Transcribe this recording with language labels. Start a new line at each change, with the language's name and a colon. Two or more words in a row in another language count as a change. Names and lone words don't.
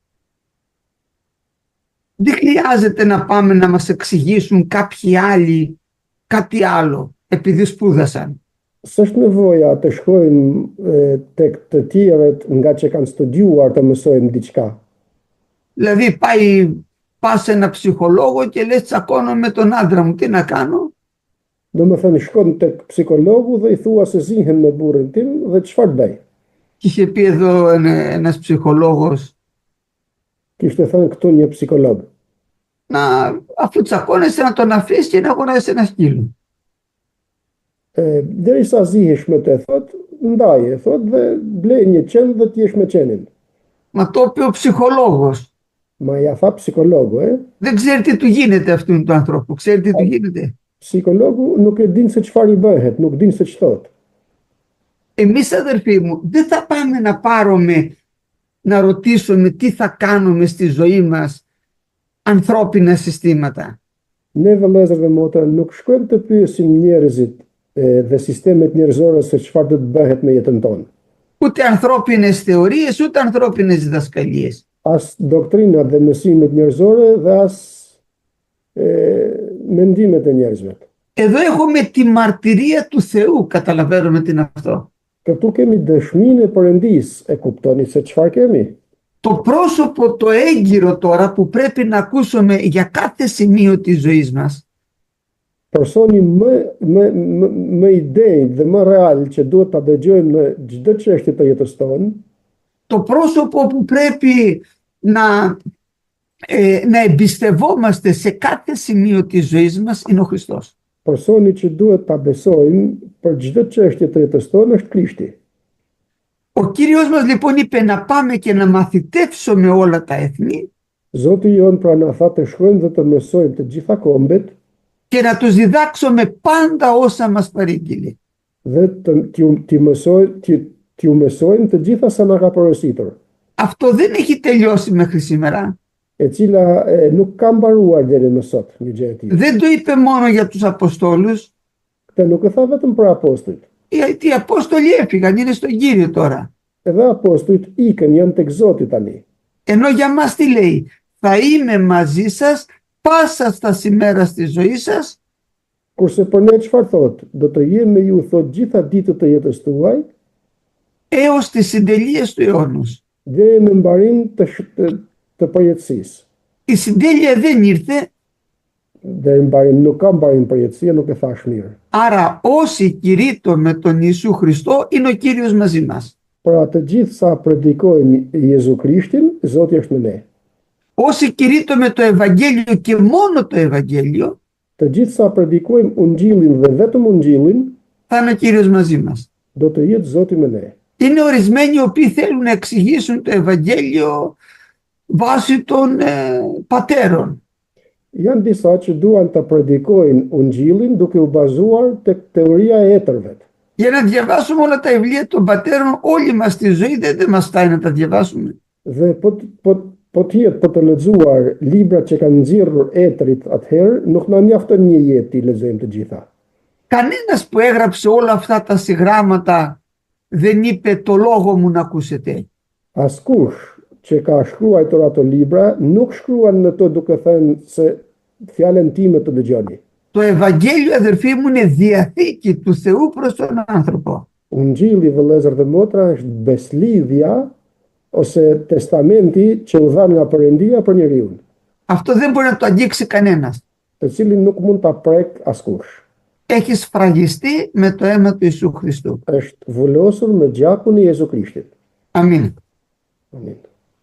Greek: Δεν χρειάζεται να πάμε να μας εξηγήσουν κάποιοι άλλοι κάτι άλλο επειδή σπούδασαν.
Albanian: S'është nevoja të shkojmë tek të tjerët nga që kanë studiuar të mësojmë diçka.
Greek: Δηλαδή πας σε ένα ψυχολόγο και λες τσακώνω με τον άντρα μου, τι να κάνω?
Albanian: Domethënë shkon tek psikologu dhe i thua se zihem me burrin tim dhe çfarë bëj?
Greek: Και είχε πει εδώ ένας ψυχολόγος,
Albanian: Kishte thënë këtu një psikolog.
Greek: αφού τσακώνεσαι να τον αφήσεις και να αγοράσεις ένα σκύλο.
Albanian: Derisa zihesh me të, thot, ndaje, thot, dhe blej një qen dhe t'jesh me qenin.
Greek: Μα το είπε ο ψυχολόγος.
Albanian: Ma ja tha psikologu,
Greek: Δεν ξέρει τι του γίνεται αυτού του ανθρώπου. Ξέρει τι του γίνεται?
Albanian: Psikologu nuk e din se çfarë i bëhet, nuk din se ç'thot.
Greek: Εμείς, αδερφοί μου, δεν θα πάμε να πάρουμε, να ρωτήσουμε τι θα κάνουμε στη ζωή μας ανθρώπινα συστήματα.
Albanian: Ne vëllezër dhe motra nuk shkojmë të pyesim njerëzit dhe sistemet njerëzore se çfarë do të bëhet me jetën tonë.
Greek: Ούτε ανθρώπινες θεωρίες, ούτε ανθρώπινες διδασκαλίες.
Albanian: As doktrinat dhe mësimet njerëzore dhe as mendimet e njerëzve.
Greek: Εδώ έχουμε τη μαρτυρία του Θεού, καταλαβαίνουμε τι είναι αυτό.
Albanian: Këtu kemi dëshminë e Perëndisë, e kuptoni se çfarë kemi?
Greek: Το πρόσωπο το έγκυρο τώρα που πρέπει να ακούσουμε για κάθε σημείο της ζωής μας.
Albanian: Personi më i denjtë dhe më real që duhet ta dëgjojmë në çdo çështje të jetës tonë.
Greek: Το πρόσωπο που πρέπει να εμπιστευόμαστε σε κάθε σημείο της ζωής μας είναι ο Χριστός.
Albanian: Personi që duhet ta besojmë për çdo çështje të jetës tonë është Krishti.
Greek: Ο Κύριος μας λοιπόν είπε να πάμε και να μαθητεύσουμε όλα τα έθνη
Albanian: Zoti jon pra na tha të shkojmë dhe të mësojmë të gjitha kombet
Greek: και να τους διδάξουμε πάντα όσα μας παρήγγειλε.
Albanian: dhe t'ju mësojmë të gjitha sa na ka porositur.
Greek: Αυτό δεν έχει τελειώσει μέχρι σήμερα.
Albanian: E cila nuk ka mbaruar deri më sot, një gjë e tillë.
Greek: Δεν το είπε μόνο για τους Αποστόλους.
Albanian: Këtë nuk e tha vetëm për apostujt.
Greek: Οι Απόστολοι έφυγαν, είναι στον Κύριο τώρα.
Albanian: Edhe apostujt ikën, janë tek Zoti tani.
Greek: Ενώ για μας τι λέει? Θα είμαι μαζί σας πάσα στα ημέρα της ζωής σας,
Albanian: Kurse për ne çfarë thot? Do të jem me ju thot gjitha ditët të jetës tuaj
Greek: έως τις συντελείες του αιώνος.
Albanian: deri në mbarim të përjetësisë.
Greek: Η συντέλεια δεν ήρθε,
Albanian: Deri mbarim nuk ka mbarim përjetësia, nuk e thash mirë.
Greek: άρα όσοι κηρύττω με τον Ιησού Χριστό είναι ο Κύριος μαζί μας.
Albanian: Pra të gjithë sa predikojmë Jezu Krishtin, Zoti është me ne.
Greek: Όσοι κηρύττω με το Ευαγγέλιο και μόνο το Ευαγγέλιο,
Albanian: Të gjithë sa predikojmë Ungjillin dhe vetëm Ungjillin,
Greek: θα είναι ο Κύριος μαζί μας.
Albanian: do të jetë Zoti me ne.
Greek: Είναι ορισμένοι οι οποίοι θέλουν να εξηγήσουν το Ευαγγέλιο βάσει των πατέρων.
Albanian: Janë disa që duan të predikojnë Ungjillin duke u bazuar tek teoria e etërve.
Greek: Για να διαβάσουμε όλα τα βιβλία των πατέρων, όλη μας τη ζωή δεν μας φτάνει να τα διαβάσουμε.
Albanian: Dhe po të jetë për të lexuar librat që kanë nxjerrur etrit atëherë, nuk na mjafton një jetë të lexojmë të gjitha.
Greek: Κανένας που έγραψε όλα αυτά τα συγγράμματα δεν είπε το λόγο μου να ακούσετε.
Albanian: Askush që ka shkruar ato libra nuk shkruan në to duke thënë se fjalën time të dëgjoni.
Greek: Το Ευαγγέλιο, αδερφοί μου, είναι διαθήκη του Θεού προς τον άνθρωπο.
Albanian: Ungjilli, vëllezër dhe motra, është beslidhja ose testamenti që u dha nga Perëndia për njeriu,
Greek: Αυτό δεν μπορεί να το αγγίξει κανένας.
Albanian: të cilin nuk mund ta prek askush.
Greek: Έχει σφραγιστεί με το αίμα του Ιησού Χριστού.
Albanian: Është vulosur me gjakun e Jezu Krishtit.
Greek: Αμήν.
Albanian: Amin.